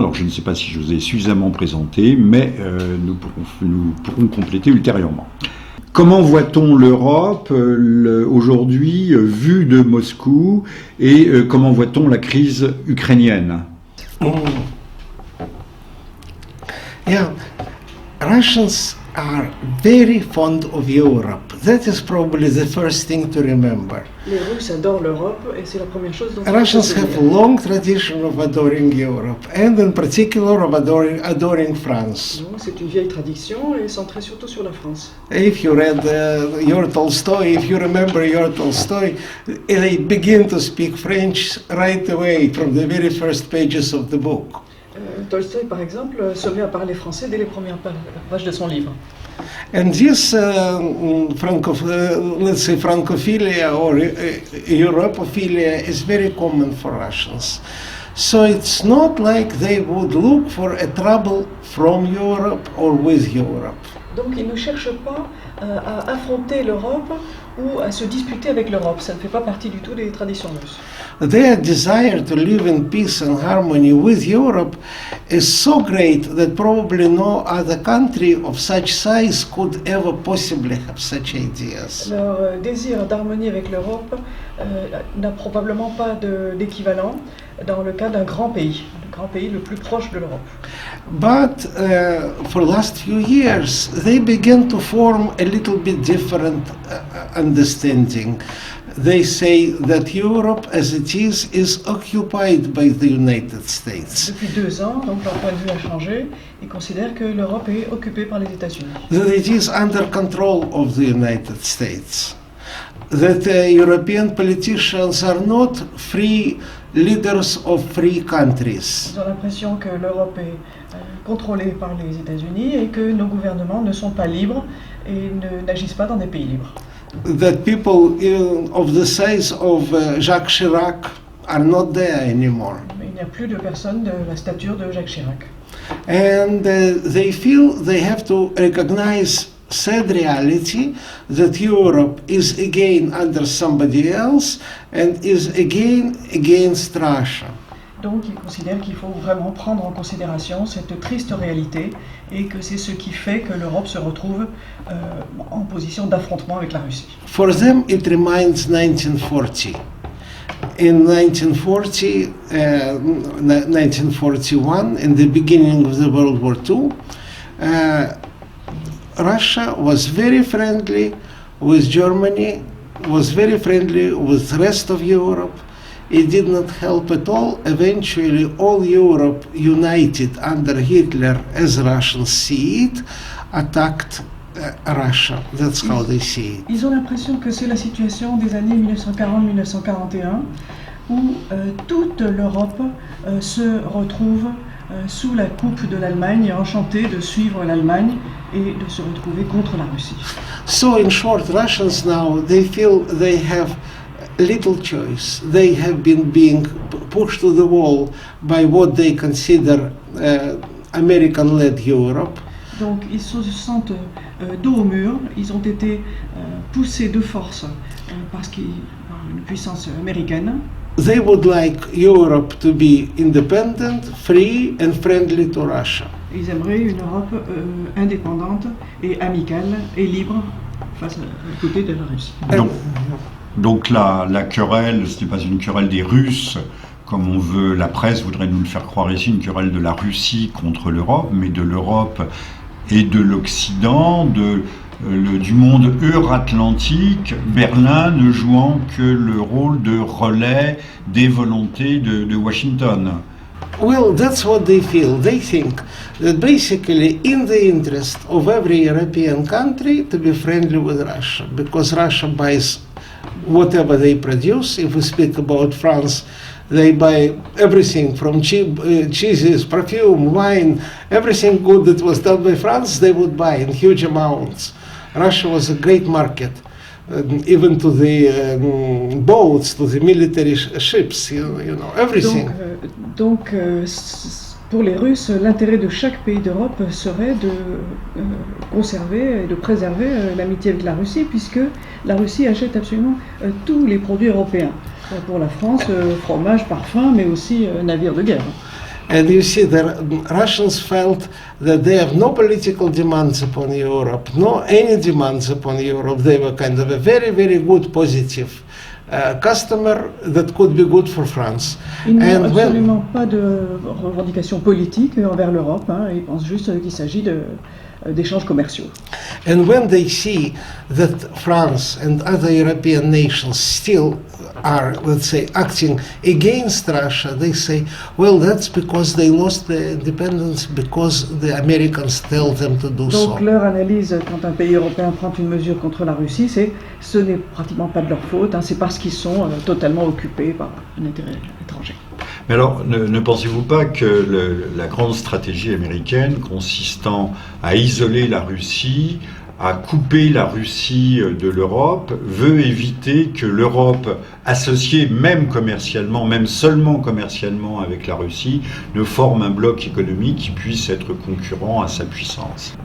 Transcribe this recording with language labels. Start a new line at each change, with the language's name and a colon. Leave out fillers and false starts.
French: Alors je ne sais pas si je vous ai suffisamment présenté, mais nous pourrons compléter ultérieurement. Comment voit-on l'Europe aujourd'hui vue de Moscou et comment voit-on la crise ukrainienne?
English: Yeah, Russians are very fond of Europe. That is probably the first thing to remember.
French: Les Russes adorent l'Europe et c'est la première chose dont
English: Russians have a long tradition of adoring Europe and in particular of adoring France.
French: C'est une vieille tradition et centrée surtout sur la France.
English: If you read your Tolstoy, if you remember your Tolstoy, they begin to speak French right away from the very first pages of the book.
French: Tolstoï, par exemple, se met à parler français dès les premières pages de son livre.
English: And this let's say Francophilia or Europophilia is very common for Russians. So it's not like they would look for a trouble from Europe or with Europe.
French: Donc ils ne cherchent pas à affronter l'Europe ou à se disputer avec l'Europe. Ça ne fait pas partie du tout des traditions russes.
English: Their desire to live in peace and harmony with Europe is so great that probably no other country of such size could ever possibly have such ideas.
French: Leur désir d'harmonie avec l'Europe n'a probablement pas d'équivalent dans le cas d'un grand pays, le grand pays le plus proche de l'Europe.
English: But for the last few years, they began to form a little bit different understanding. They say that Europe, as it is occupied by the United States.
French: Depuis 2 ans, donc leur point de vue a changé. Ils considèrent que l'Europe est occupée par les États-Unis.
English: That it is under control of the United States. That European politicians are not free leaders of free countries.
French: Ils ont l'impression que l'Europe est contrôlée par les États-Unis et que nos gouvernements ne sont pas libres et n'agissent pas dans des pays libres.
English: That people of the size of Jacques Chirac are not there anymore.
French: Mais il n'y a plus de personnes de la stature de Jacques Chirac.
English: And they feel they have to recognize sad reality that Europe is again under somebody else and is again against Russia.
French: Donc ils considèrent qu'il faut vraiment prendre en considération cette triste réalité et que c'est ce qui fait que l'Europe se retrouve en position d'affrontement avec la Russie.
English: For them it reminds 1940. In 1941, in the beginning of the World War II, Russia was very friendly with Germany, was very friendly with the rest of Europe. It did not help at all. Eventually, all Europe united under Hitler, as Russians see it, attacked Russia. That's how they see it.
French: Ils ont l'impression que c'est la situation des années 1940-1941 où toute l'Europe se retrouve sous la coupe de l'Allemagne, enchantée de suivre l'Allemagne et de se retrouver contre la Russie.
English: So in short, Russians now, they feel they have little choice. They have been being pushed to the wall by what they consider American-led Europe.
French: Donc ils se sentent dos au mur, ils ont été poussés de force par une puissance américaine.
English: They would like Europe to be independent, free and friendly to Russia.
French: Ils aimeraient une Europe indépendante et amicale et libre face à côté de la Russie. Donc la querelle, ce n'est pas une querelle des Russes comme on veut, la presse voudrait nous le faire croire ici, une querelle de la Russie contre l'Europe, mais de l'Europe et de l'Occident, du monde euro-atlantique, Berlin ne jouant que le rôle de relais des volontés de Washington.
English: Well, that's what they feel. They think that basically in the interest of every European country to be friendly with Russia, because Russia buys whatever they produce. If we speak about France, they buy everything from cheeses, perfume, wine, everything good that was done by France, they would buy in huge amounts. Russia was a great market, even to the boats, to the military ships, you know, everything.
French: Donc, pour les Russes, l'intérêt de chaque pays d'Europe serait de conserver et de préserver l'amitié avec la Russie, puisque la Russie achète absolument tous les produits européens. Pour la France, fromage, parfum, mais aussi navires de guerre.
English: And you see, the Russians felt that they have no political demands upon Europe, no any demands upon Europe. They were kind of a very, very good, positive customer that could be good for France.
French: Ils n'ont absolument pas de revendications politiques envers l'Europe. Ils pensent juste qu'il s'agit d'échanges commerciaux.
English: And when they see that France and other European nations still are, let's say, acting against Russia, they say, well, that's because they lost their independence, because the Americans tell them to do so.
French: Donc leur analyse, quand un pays européen prend une mesure contre la Russie, ce n'est pratiquement pas de leur faute, c'est parce qu'ils sont totalement occupés par un intérêt étranger. Mais alors, ne pensez-vous pas que la grande stratégie américaine consistant à isoler la Russie, à couper la Russie de l'Europe, veut éviter que l'Europe, associée même commercialement, même seulement commercialement avec la Russie, ne forme un bloc économique qui puisse être concurrent à sa puissance?